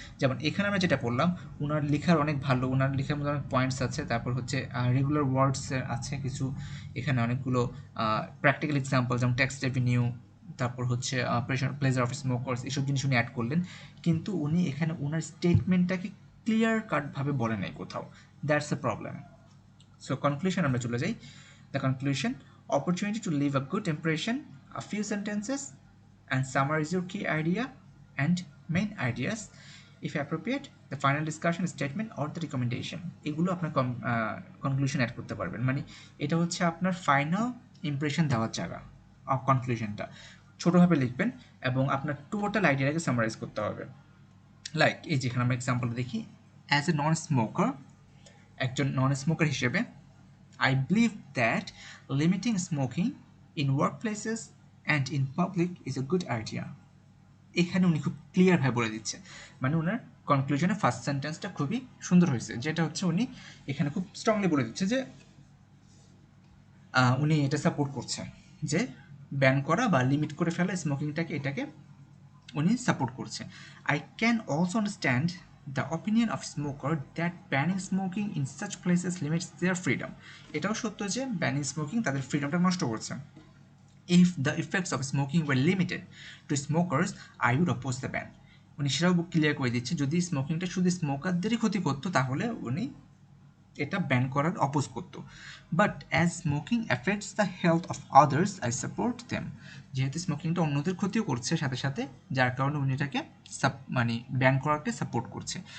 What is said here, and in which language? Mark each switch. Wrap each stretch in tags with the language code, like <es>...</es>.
<bn>যেমন এখানে আমরা যেটা পড়লাম, ওনার লেখার অনেক ভালো, ওনার লেখার মধ্যে অনেক পয়েন্টস আছে, তারপর হচ্ছে রেগুলার ওয়ার্ডসের আছে কিছু, এখানে অনেকগুলো প্র্যাকটিক্যাল এক্সাম্পল যেমন ট্যাক্স রেভিনিউ, তারপর হচ্ছে প্লেজার অফ স্মোকার্স, এইসব জিনিস উনি অ্যাড করলেন, কিন্তু উনি এখানে ওনার স্টেটমেন্টটাকে ক্লিয়ার কাটভাবে বলে নাই কোথাও,</bn> <en>That's a problem.</en> <bn>So conclusion আমরা চলে যাই।</bn> <en>The conclusion, opportunity to leave a good impression, a few sentences, and summarize your key idea and main ideas. If appropriate, the final discussion statement or the recommendation.</en> <bn>এগুলো আপনার conclusion add করতে পারবেন, মানে এটা হচ্ছে আপনার ফাইনাল ইমপ্রেশন দেওয়ার জায়গা। কনক্লুশনটা ছোটোভাবে লিখবেন এবং আপনার টোটাল আইডিয়াটাকে সামারাইজ করতে হবে।</bn> <en>like</en> <bn>এই যেখানে আমরা এক্সাম্পল দেখি,</bn> <en>as a non smoker,</en> <bn>একজন নন স্মোকার হিসেবে,</bn> <en>I believe that limiting smoking in workplaces and in public is a good idea.</en> <bn>এখানে উনি খুব ক্লিয়ারভাবে বলে দিচ্ছে, মানে ওনার কনক্লুশনে ফার্স্ট সেন্টেন্সটা খুবই সুন্দর হয়েছে, যেটা হচ্ছে উনি এখানে খুব স্ট্রংলি বলে দিচ্ছে যে উনি এটা সাপোর্ট করছে যে ব্যান করা বা লিমিট করে ফেলা স্মোকিংটাকে, এটাকে উনি সাপোর্ট করছে।</bn> <en>I can also understand the opinion of smoker that banning smoking in such places limits their freedom.</en> <bn>এটাও সত্য যে ব্যানিং স্মোকিং তাদের ফ্রিডমটা নষ্ট করছে।</bn> <en>if the effects of smoking were limited to smokers I would oppose the ban.</en> <bn>উনি সেটাও clear করে দিচ্ছে যদি স্মোকিংটা শুধু স্মোকারদেরই ক্ষতি করতো তাহলে উনি এটা ব্যান করার অপোজ করতো।</bn> <en>But as smoking affects the health of others I support them.</en> <bn>যেহেতু স্মোকিংটা অন্যদের ক্ষতিও করছে সাথে সাথে, যার কারণে উনি এটাকে মানে ব্যান করাকে সাপোর্ট করছে।</bn>